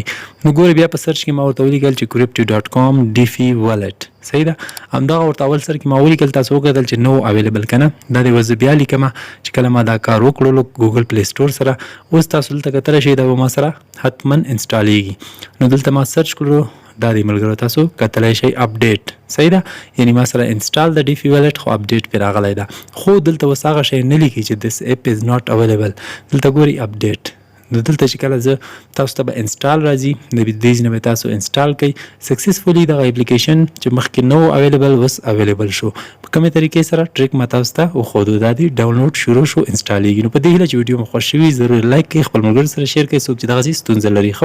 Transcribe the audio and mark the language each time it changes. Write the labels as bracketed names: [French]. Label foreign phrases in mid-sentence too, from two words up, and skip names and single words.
[Pashto] نو ګورئ بیا په سرچ کې ما ورته ولیکل چې crypto.com ډیفي ویلټ صحیح ده همدغه ورته اول سر کې ما ولیکل تاسو وکتل چې [English] no available [Pashto] که نه دا دې اوس بیا لیکم چې کله ما دا کار وکړلو ګوګل پلی سټور سره اوس تاسو دلته کتلی شئ دا به ما سره حتما انسټالیږي. نو دلته ما سرچ کړلو دا دی ملګرو تاسو کتلی شئ اپډیټ صحیح ده یعنې ما سره انسټال د ډیفي ویلټ خو اپډیټ پرې راغلی ده خو دلته اوس هغه شی نه لیکي چې [English] this app is not available. [Pashto] دلته ګورئ اپډیټ نو دلته چې کله زه تاسو ته به انسټال راځي د دې نه به تاسو انسټال کړئ سکسسفولي دغه اپلیکیشن چې مخکې [English] no available [Pashto] اوس اویلیبل شو. په کومې طریقې سره ټریک ما تاسو ته وښودو دا دی ډاونلوډ شروع شو انسټالیږي. نو په دې هیله چې ویډیو مو خوښ شوي ضرور لایک کړئ خپل ملګرو سره شیر کړئ څوک چې دغسې ستونزه لري.